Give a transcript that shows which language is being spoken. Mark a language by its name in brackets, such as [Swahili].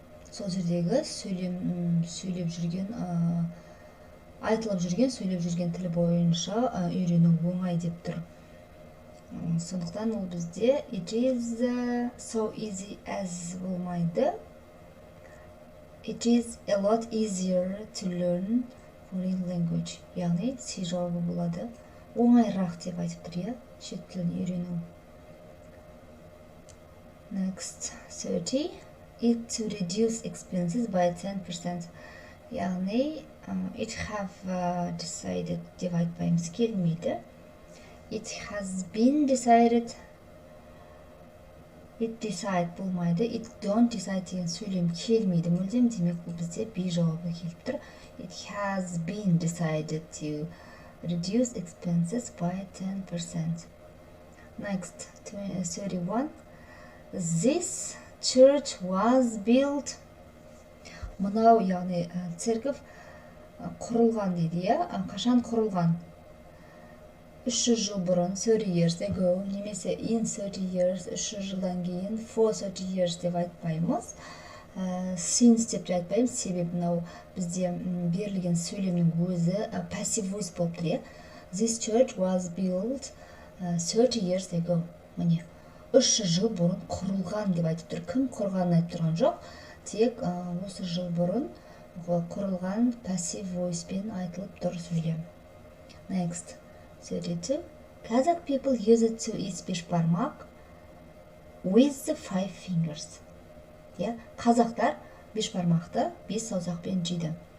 [Kazakh] Сол жердегі сөйлеп жүрген, айтылып жүрген, сөйлеп жүрген тіл бойынша үйрену оңай деп тұр. Сондықтан ол бізде [English] it is so easy as [Kazakh] болмайды. [English] It is a lot easier to learn foreign language. [Kazakh] Яғни си жауабы болады. Оңайырақ деп айтып тұр, иә, шет тілін үйрену. [English] Next, 30. It to reduce expenses by 10%. [Kazakh] Яғни [English] it have decided [Kazakh] деп айтпаймыз, келмейді. [English] It has been decided. It decide [Kazakh] болмайды. [English] It don't decide [Kazakh] деген сөйлем келмейді мүлдем, демек бұл бізде би жауабы келіп тұр. [English] It has been decided to reduce expenses by 10%. Next, 31. This church was built. [Kazakh] Мынау, яғни церковь құрылған дейді, иә? Қашан құрылған? 300 жыл бұрын, [English] 30 years ago, [Kazakh] немесе [English] in 30 years, [Kazakh] 300 жылдан кейін, [English] for 30 years [Kazakh] деп айтпаймыз. Since деп айтпаймыз, себебі мынау бізде берілген сөйлемнің өзі passive voice болып тұр, иә? [English] This church was built 30 years ago. [Kazakh] Міне, 300 жыл бұрын құрылған деп айтып тұр. Кім құрғанын айтып тұрған жоқ, тек осы жыл бұрын құрылған passive voice пен айтылып тұр сөйлем. [English] Next, 32. Kazakh people use it to eat бешбармақ with the 5 fingers. Yeah? [Kazakh] Қазақтар бешбармақты 5 саусақпен жейді.